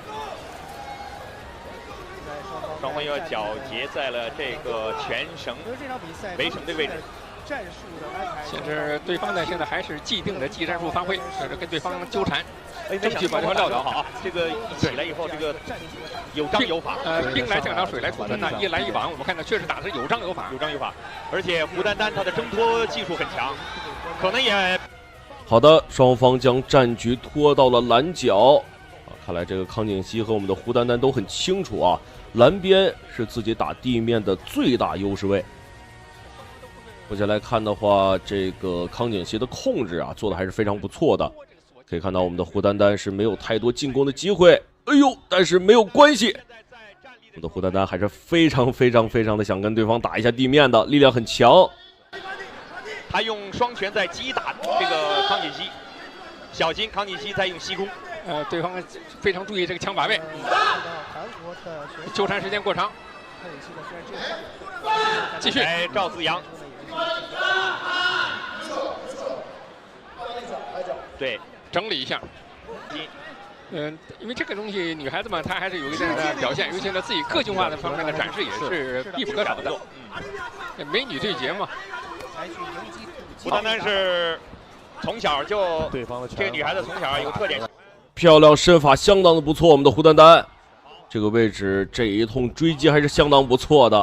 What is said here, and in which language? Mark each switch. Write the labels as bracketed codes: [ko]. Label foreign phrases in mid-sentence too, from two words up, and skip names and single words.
[zh] 雙方又要糾結在了這個全繩圍繩的位置。現在對方呢，現在還是既定的技戰術發揮，就是跟對方糾纏，爭取把對方撂倒。好，這個一起來以後，這個有章有法。兵來將擋，水來土屯吶，一來一往，我們看到確實打的是有章有法，有章有法。而且胡丹丹他的掙脫技術很強，可能也。好的，雙方將戰局拖到了藍角看來這個康錦熙和我們的胡丹丹都很清楚啊，藍邊是自己打地面的最大優勢位。目前來看的話，這個康錦熙的控制啊做的還是非常不錯的。可以看到我們的胡丹丹是沒有太多進攻的機會，哎呦，但是沒有關係，我們的胡丹丹還是非常的想跟對方打一下地面的，力量很強。他用雙拳在擊打這個康錦熙，小心康錦熙在用膝弓。對方非常注意這個槍把位，糾纏時間過長。繼續，來趙子陽。對，整理一下。因為這個東西女孩子嘛，她還是有一定的表現，尤其是自己個性化的方面的展示也是必不可少的。美女對決嘛。胡丹丹是從小就這個女孩子從小有特點，漂亮，身法相當的不錯。我們的胡丹丹這個位置這一通追擊還是相當不錯的。